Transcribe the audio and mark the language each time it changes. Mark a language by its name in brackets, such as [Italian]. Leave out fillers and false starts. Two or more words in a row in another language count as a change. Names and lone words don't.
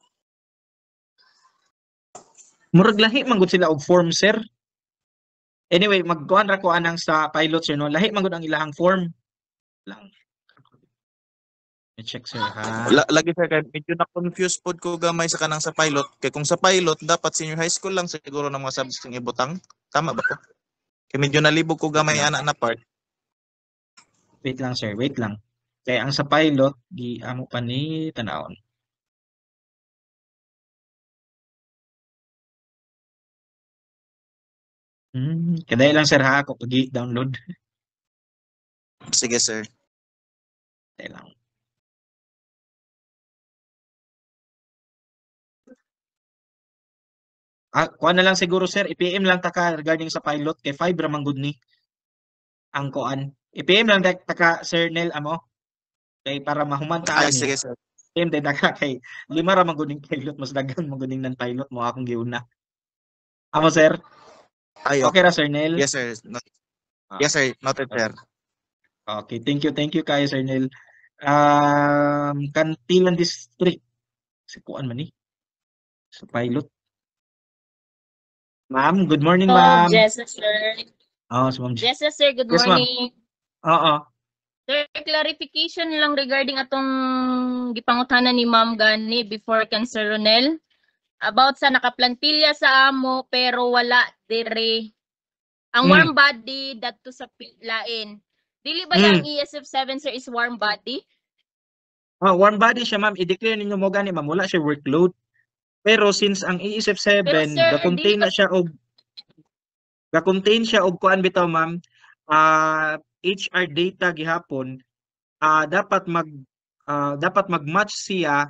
[Cebuano] Murag lahi man gud sila og form, sir. Anyway, magkuhan ra ko anang sa pilot, sir, no. Lahi man gud ang ilahang form. Lang. I-check, sir, ha. Lagi sir, kay medyo na-confuse pod ko gamay sa kanang sa pilot. Kay kung sa pilot dapat [English] senior high school [Cebuano] lang siguro ng mga subjects ng ibutang. Tama ba ko? Kay medyo nalibog ko gamay ana na part. Wait lang, sir. Wait lang. Kaya ang sa pilot, di amo pa ni tanawon. Kadaya lang, sir, ha, ako pag-download. Sige sir. Kadaya lang. Kuha na lang siguro, sir. I-PM lang taka regarding sa pilot kay 5 ra man gud ni ang kuan. I-PM lang taka Sir Nel amo kay para mahumantaan Ay, ni. sige sir. PM din taka kay 5 ra man gud ning pilot, mas daghan man gud ning nan pilot mo akong giuna. Amo, sir. Ay, Okay ra, Sir Nel? [English] Yes sir. Yes sir, noted sir. Okay, thank you [Cebuano] kayo, Sir Nel. Kantilan District. Si kuan man ni? Sa pilot. Ma'am, [English] good morning, [Cebuano] ma'am. [English] Yes, sir. [Cebuano] Si Ma'am G. [English] Yes, sir. Good Yes, ma'am. morning. [Cebuano] Oo. Sir, clarification lang regarding atong gipangutanan ni Ma'am Gani before kan Sir Ronel about sa nakaplantilla sa amo pero wala dire. Ang [English] warm body [Cebuano] dadto sa lain. Dili ba yung ESF 7, sir, [English] is warm body? Warm body [Cebuano] siya, ma'am. I-declare ninyo mo gani, ma'am. Wala siya workload. Pero since ang ESF 7, Pero, sir, ga-contain na siya og kuan bitaw, ma'am. [English] HR data [Cebuano] gihapon, dapat mag-match siya.